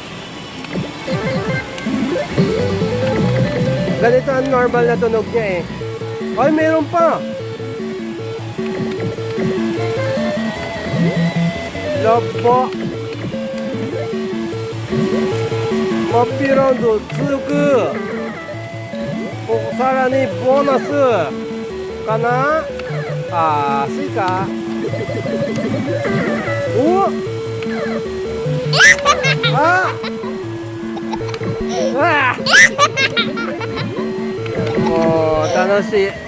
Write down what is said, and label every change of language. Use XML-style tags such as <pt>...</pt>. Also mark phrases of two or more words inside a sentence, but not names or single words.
<tl>Ganito ang normal na tunog niya eh. Ay, meron pa. Laba.</tl> <ja>Mappy round 続く。さらにボーナスかな。あー、スイカ。おああもう楽しい。</ja>